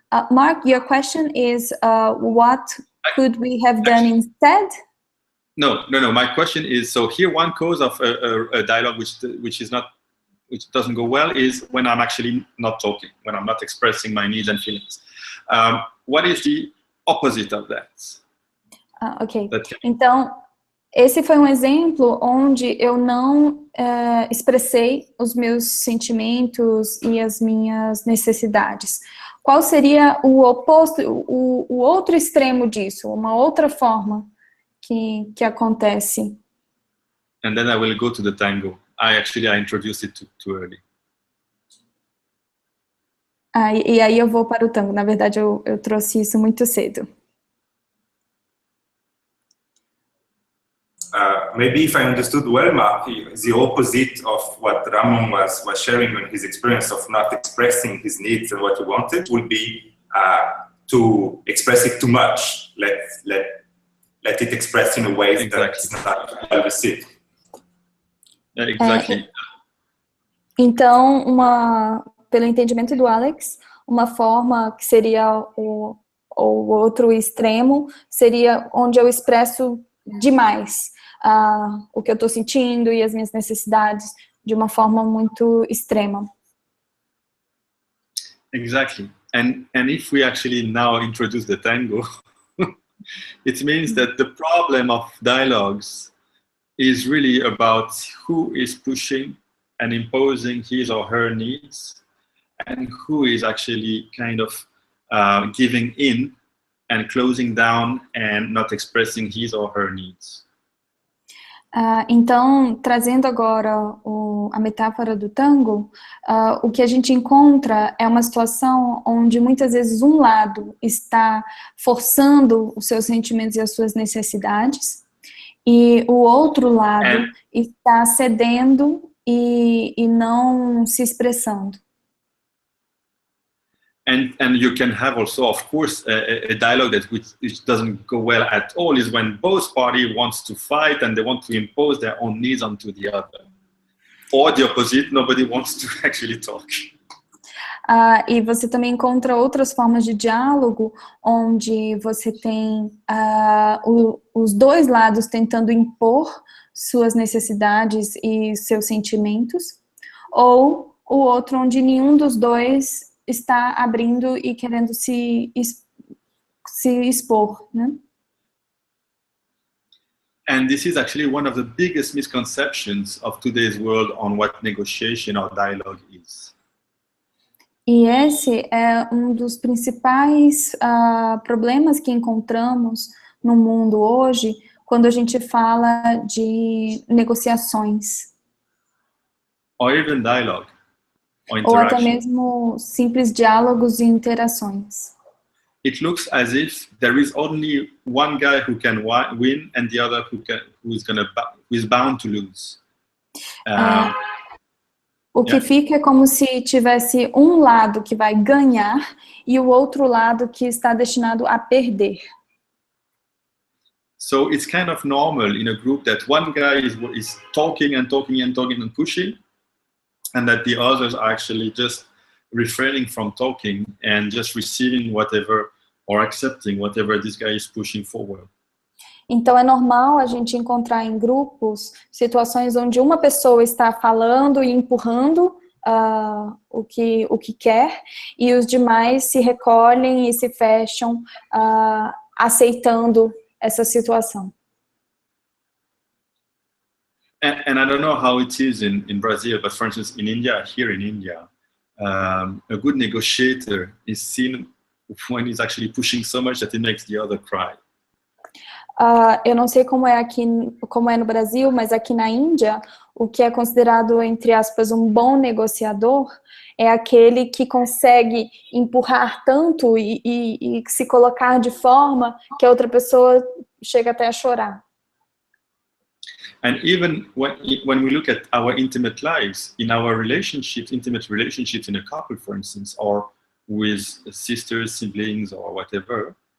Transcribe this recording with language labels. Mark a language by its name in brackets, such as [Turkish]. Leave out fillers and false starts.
[English] Mark, your question is what could we have done instead? No. My question is, so here one cause of a dialogue which doesn't go well is when I'm actually not talking, when I'm not expressing my needs and feelings. What is the opposite of that? Ok. [Portuguese] Então, esse foi um exemplo onde eu não expressei os meus sentimentos e as minhas necessidades. Qual seria o oposto, o outro extremo disso, uma outra forma que acontece? [English] And then I will go to the tango. I introduced it too early. [Portuguese] E aí eu vou para o tango. Na verdade, eu trouxe isso muito cedo. [English] Maybe if I understood well, Mark, the opposite of what Ramon was sharing on his experience of not expressing his needs and what he wanted would be to express it too much. Let it express in a way that is not well received. Exactly. [Portuguese] Então, pelo entendimento do Alex, uma forma que seria o outro extremo seria onde eu expresso demais o que eu estou sentindo e as minhas necessidades de uma forma muito extrema. [English] Exactly. And if we actually now introduce the tango, it means that the problem of dialogues is really about who is pushing and imposing his or her needs and who is actually kind of giving in and closing down and not expressing his or her needs. [Portuguese] Então, trazendo agora a metáfora do tango, o que a gente encontra é uma situação onde muitas vezes um lado está forçando os seus sentimentos e as suas necessidades e o outro lado está cedendo e não se expressando. [English] And you can have also, of course, a dialogue which doesn't go well at all is when both parties wants to fight and they want to impose their own needs onto the other. Or the opposite, nobody wants to actually talk. [Portuguese] E você também encontra outras formas de diálogo onde você tem os dois lados tentando impor suas necessidades e seus sentimentos, ou o outro onde nenhum dos dois está abrindo e querendo se expor, né? [English] And this is actually one of the biggest misconceptions of today's world on what negotiation or dialogue is. [Portuguese] E esse é um dos principais problemas que encontramos no mundo hoje, quando a gente fala de negociações. [English] Or even dialogue. [Portuguese] Ou até mesmo simples diálogos e interações. [English] It looks as if there is only one guy who can win and the other who is bound to lose. [Portuguese] O que fica é como se tivesse um lado que vai ganhar e o outro lado que está destinado a perder. [English] So it's kind of normal in a group that one guy is talking and talking and talking and pushing, and that the others are actually just refraining from talking and just receiving whatever or accepting whatever this guy is pushing forward. [Portuguese] Então é normal a gente encontrar em grupos situações onde uma pessoa está falando e empurrando o que quer, e os demais se recolhem e se fecham, aceitando essa situação. [English] And I don't know how it is in Brazil, but for instance, here in India, a good negotiator is seen when he's actually pushing so much that he makes the other cry. [Portuguese] Eu não sei como é no Brasil, mas aqui na Índia, o que é considerado, entre aspas, um bom negociador é aquele que consegue empurrar tanto e se colocar de forma que a outra pessoa chega até a chorar. [English] And even when we look at our intimate lives, in our relationships, intimate relationships in a couple, for instance, or with sisters, siblings, or whatever.